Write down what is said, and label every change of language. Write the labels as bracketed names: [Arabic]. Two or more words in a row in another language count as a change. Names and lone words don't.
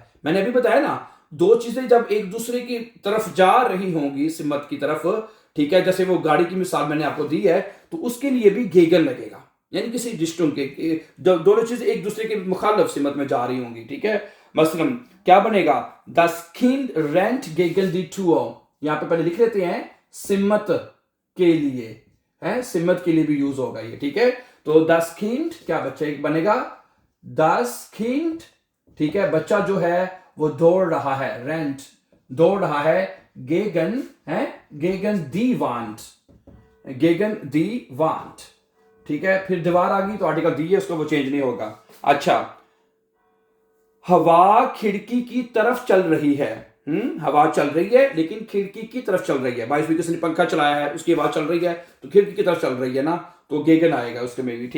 [Hindi] मैंने अभी बताया ना, दो चीजें जब एक दूसरे की तरफ जा रही होंगी, सिमत की तरफ, ठीक है, जैसे वो गाड़ी की मिसाल मैंने आपको दी है, तो उसके लिए भी गेगन लगेगा, यानी किसी डिस्टेंस के दोनों चीजें एक दूसरे के मुखालिफ सिमत में जा रही होंगी, ठीक है। मसलन क्या बनेगा? [German] Das Kind rennt gegen die Tür। [Hindi] यहां पे पहले लिख लेते हैं सिमत के लिए, है, सिमत के लिए भी यूज होगा ये, ठीक है। तो [German] das Kind [Hindi] क्या बच्चा बनेगा? [German] das Kind, [Hindi] ठीक है, बच्चा जो है वो दौड़ रहा है, rennt दौड़ रहा है, [German] gegen है, gegen die Wand, gegen die Wand, [Hindi] ठीक है। फिर दीवार आ गई तो आर्टिकल दी है, उसको वो चेंज नहीं होगा। अच्छा, हवा खिड़की की तरफ चल रही है। हवा चल रही है लेकिन खिड़की की तरफ चल रही है। बाईस भी किसी ने पंखा चलाया है, उसकी हवा चल रही है तो खिड़की की तरफ चल रही है ना, तो गेगन आएगा उसके में भी।